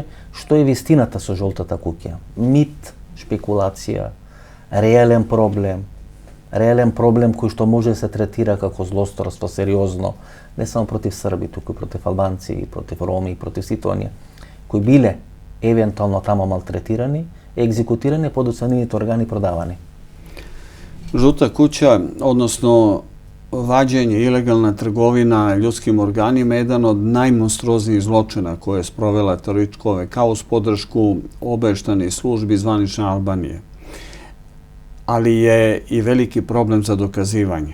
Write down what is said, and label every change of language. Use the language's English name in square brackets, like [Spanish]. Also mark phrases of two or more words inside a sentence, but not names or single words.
[Macedonian] Што е вистината со жолтата куќа? Мит, шпекулација, реален проблем кој што може да се третира како злосторство сериозно, не само против срби, туку против албанци, против роми, против сите оние кои биле евентуално тамо малтретирани, екзекутирани, подоцна нивните органи продавани. [Serbian] Žuta kuća, odnosno vađenje, ilegalna trgovina ljudskim organima je jedan od najmonstruoznijih zločina koje je sprovela teroristička OVK uz podršku obavještajnih službi zvanične Albanije. Ali je i veliki problem za dokazivanje.